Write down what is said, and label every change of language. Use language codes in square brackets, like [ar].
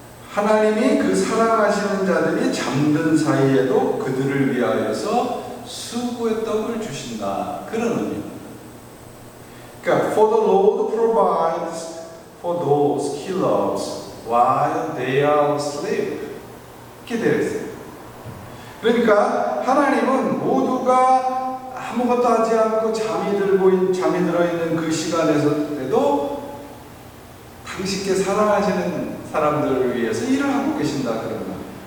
[ko] 하나님이 그 사랑하시는 자들이 잠든 사이에도 그들을 위하여서 수고의 떡을 주신다. 그런 의미입니다. 그러니까 [en] For the Lord provides for those He loves while they are asleep. [ko] 이렇게 되어 있어요. 그러니까 하나님은 모두가 아무것도 하지 않고 잠이 들어있는 그 시간에서도 당신께 사랑하시는 사람들을 위해서 일을 하고 계신다 그런 말.